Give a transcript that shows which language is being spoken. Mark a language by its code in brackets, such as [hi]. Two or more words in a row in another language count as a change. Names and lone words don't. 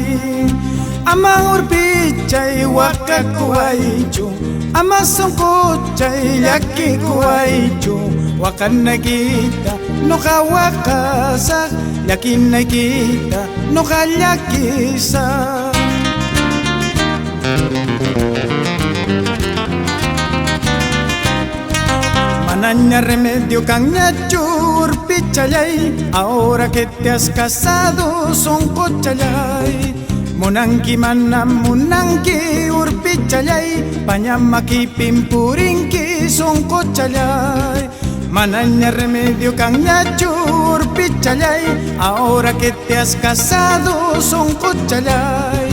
[qu] Ama urpichay wakakuaychu, ama sonkochay llakikuaychu, wakanaykita noqa wakasaq, llakinaykita noqa llakisaq. Manaña remedio cañachu urpichalay, [es] ahora que te has casado sonkochalay. [qu] Munanki mana munanki urpichalay, pañamaki pimpurinki sonkochalay. Manaña remedio cañachu urpichalay, [es] ahora que te has casado sonkochalay.